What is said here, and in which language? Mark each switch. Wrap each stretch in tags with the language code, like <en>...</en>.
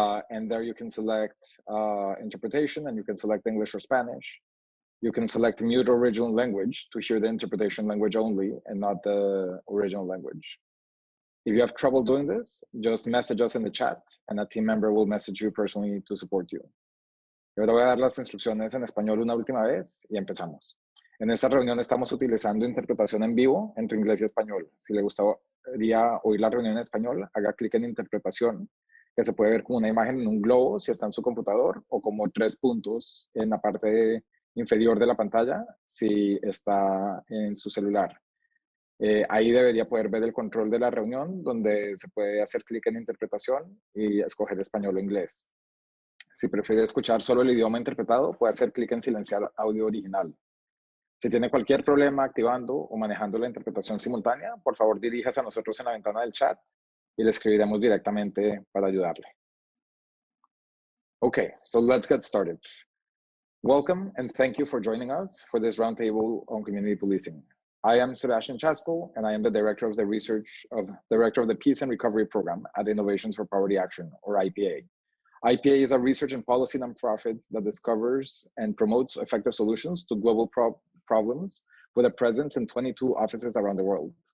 <en>And there you can select interpretation, and you can select English or Spanish. You can select mute original language to hear the interpretation language only and not the original language. If you have trouble doing this, just message us in the chat and a team member will message you personally to support you.</en> <es>Yo ahora voy a dar las instrucciones en español una última vez y empezamos. En esta reunión estamos utilizando interpretación en vivo entre inglés y español. Si le gustaría oír la reunión en español, haga clic en interpretación, que se puede ver como una imagen en un globo si está en su computador, o como 3 puntos en la parte inferior de la pantalla si está en su celular. Ahí debería poder ver el control de la reunión, donde se puede hacer clic en interpretación y escoger español o inglés. Si prefiere escuchar solo el idioma interpretado, puede hacer clic en silenciar audio original. Si tiene cualquier problema activando o manejando la interpretación simultánea, por favor diríjase a nosotros en la ventana del chat y le escribiremos directamente para ayudarle.</es> <en>Okay, so let's get started. Welcome and thank you for joining us for this roundtable on community policing. I am Sebastian Chasco, and I am the Director of the Peace and Recovery Program at Innovations for Poverty Action, or IPA. IPA is a research and policy nonprofit that discovers and promotes effective solutions to global problems with a presence in 22 offices around the world.</en>